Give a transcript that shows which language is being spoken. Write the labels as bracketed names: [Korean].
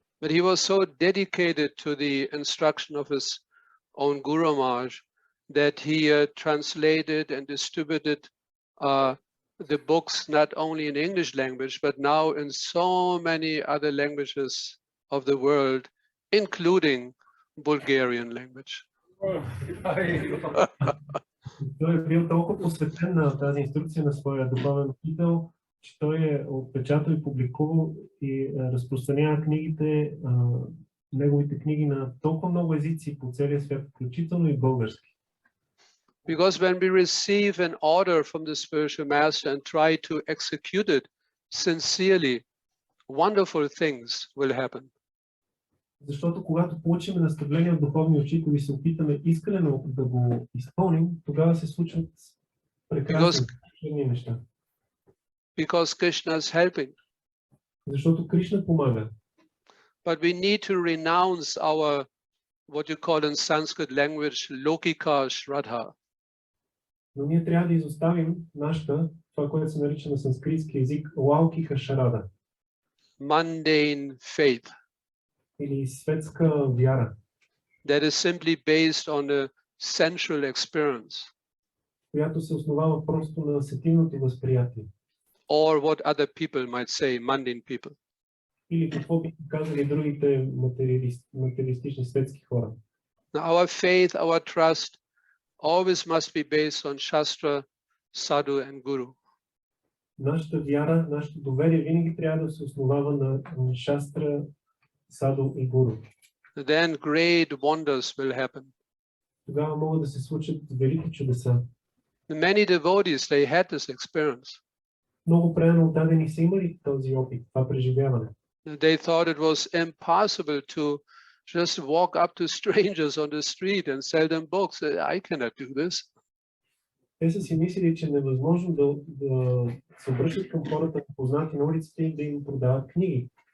[English] But he was so dedicated to the instruction of his own Guru Maharaj that he translated and distributed the books not only in English language, but now in so many other languages of the world, including Bulgarian language. [Bulgarian] Той е бил толкова посветен на тази инструкция на своя духовен учител, че той е отпечатал и публикувал и разпространява книгите, неговите книги на толкова много езици по целия свят, включително и български. [English] Because when we receive an order from the spiritual master and try to execute it sincerely, wonderful things will happen. [Bulgarian] Защото когато получим наставление от духовни учители и се опитаме искрено да го изпълним, тогава се случват прекрасни неща. [English] Because Krishna is helping. [Bulgarian] Защото Кришна помага. [English] But we need to renounce our, what you call in Sanskrit language, lokika shraddha. [Bulgarian] Но ние трябва да изоставим нашата, това, което се нарича на санскритски език, лаукика шарада. [English] Mundane faith. [Bulgarian] Или светска вяра. [English] That is simply based on a sensual experience. [Bulgarian] Която се основава просто на сетивното възприятие. [English] Or what other people might say, mundane people. [Bulgarian] Или какво биха казали другите материалистични светски хора. [English] Now, our faith, our trust always must be based on Shastra, Sadhu and Guru. [Bulgarian] Нашата вяра, нашето доверие винаги трябва да се основава на Шастра, Саду и Гуру. [English] Then great wonders will happen. [Bulgarian] Тогава могат да се случат велики чудеса. [English] Many devotees, they had this experience. [Bulgarian] Много преданно отдадени са имали този опит, това преживяване. [English] They thought it was impossible to just walk up to strangers on the street and sell them books. I cannot do this. [Bulgarian] Те са си мислили, че е невъзможно да се обръщат към хората познати на улиците и да им продават книги.